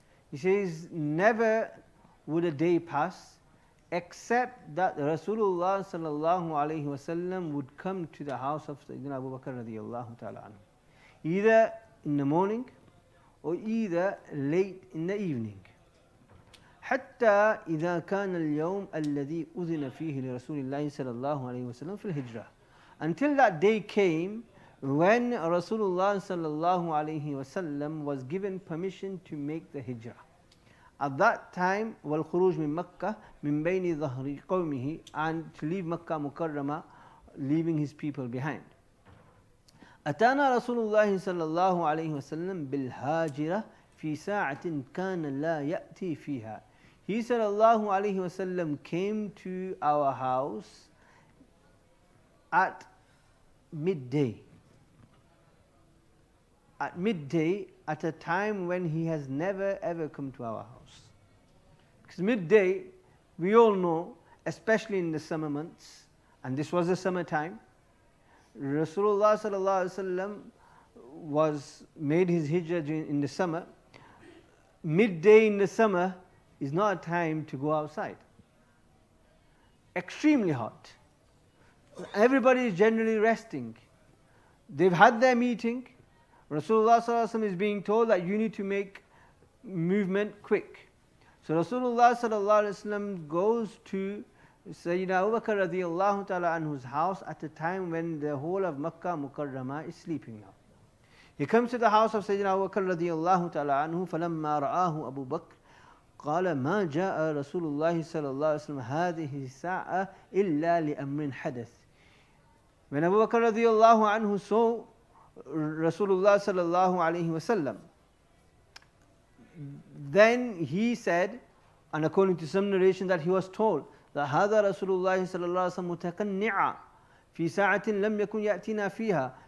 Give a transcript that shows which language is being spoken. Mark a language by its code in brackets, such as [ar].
[en] He says, never would a day pass except that Rasulullah sallallahu alayhi wasallam would come to the house of Sayyidina Abu Bakr radiyallahu ta'ala anhu, either in the morning or either late in the evening. [ar] حتى إذا كان اليوم الذي أذن فيه لرسول الله صلى الله عليه وسلم في الهجرة. [en] Until that day came when Rasulullah sallallahu alayhi wasallam was given permission to make the hijrah. At that time, وَالْخُرُوجْ مِنْ مَكَّةِ مِنْ بَيْنِ ظَهْرِ قَوْمِهِ, and to leave Makkah Mukarramah, leaving his people behind. [ar] أتانا رسول الله صلى الله عليه وسلم بالهاجرة في ساعة كان لا يأتي فيها. [en] He sallallahu alayhi wasallam came to our house at midday. At midday, at a time when he has never ever come to our house. Because midday, we all know, especially in the summer months, and this was the summer time, Rasulullah sallallahu alaihi wasallam was made his hijrah in the summer. Midday in the summer is not a time to go outside. Extremely hot. Everybody is generally resting. They've had their meeting. Rasulullah sallallahu alaihi wasallam is being told that you need to make movement quick. So Rasulullah sallallahu alaihi wasallam goes to Sayyidina Abu Bakr radiallahu ta'ala anhu's house at a time when the whole of Makkah Mukarramah is sleeping now. [ar] He comes to the house of Sayyidina Abu Bakr radiallahu ta'ala anhu, فَلَمَّا رَآهُ أَبُو بَكْرٍ قال ما جاء رسول الله صلى الله عليه وسلم هذه الساعة إلا لأمر حدث. [en] When Abu Bakr radiallahu anhu saw Rasulullah sallallahu alayhi wasallam, then he said, and according to some narration that he was told, that هذا رسول الله صلى الله عليه وسلم متقنعا في ساعة لم يكن يأتينا فيها.